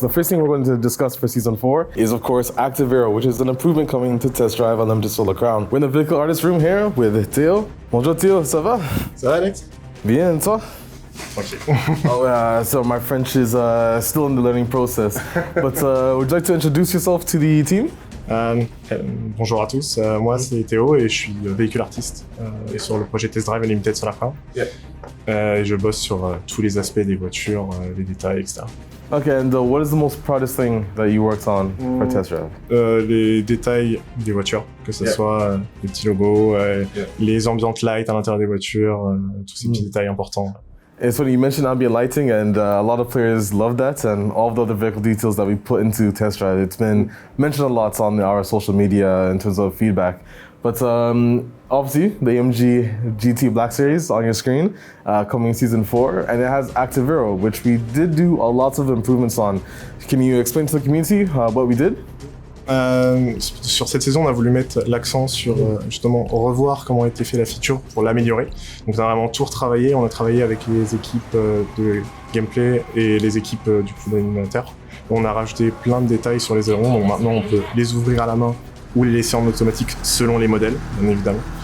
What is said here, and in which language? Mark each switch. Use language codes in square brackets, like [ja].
[en] The first thing we're going to discuss for season 4 is, of course, Active Vero, which is an improvement coming to test drive on Limited Solar Crown. We're in the vehicle artist room here with Theo. [fr] Bonjour Theo, ça va? Ça va Alex? Bien, toi? [en] Okay. So my French is still in the learning process. But would you like to introduce yourself to the team? [fr] Bonjour à tous, moi c'est Théo et je suis véhicule artiste et sur le projet Test Drive Unlimited Solar Crown. Yeah. Et je bosse sur tous les aspects des voitures, les détails, etc. [en] Okay, and what is the most proudest thing that you worked on for Test Drive? [fr] Les détails des voitures, que ce soit les petits logos, les ambient lights à l'intérieur des voitures, tous ces petits détails importants. [en] It's funny, you mentioned ambient lighting, and a lot of players love that, and all of the other vehicle details that we put into Test Drive. It's been mentioned a lot on our social media in terms of feedback. But obviously, the AMG GT Black Series on your screen, coming season 4, and it has Active Vero, which we did do a lot of improvements on. Can you explain to the community what we did? [fr] Sur cette saison, on a voulu mettre l'accent sur justement revoir comment a été fait la feature pour l'améliorer. Donc on a vraiment tout retravaillé, on a travaillé avec les équipes de gameplay et les équipes du coup d'animateur. On a rajouté plein de détails sur les ailerons, donc maintenant on peut les ouvrir à la main ou les laisser en automatique selon les modèles, bien évidemment.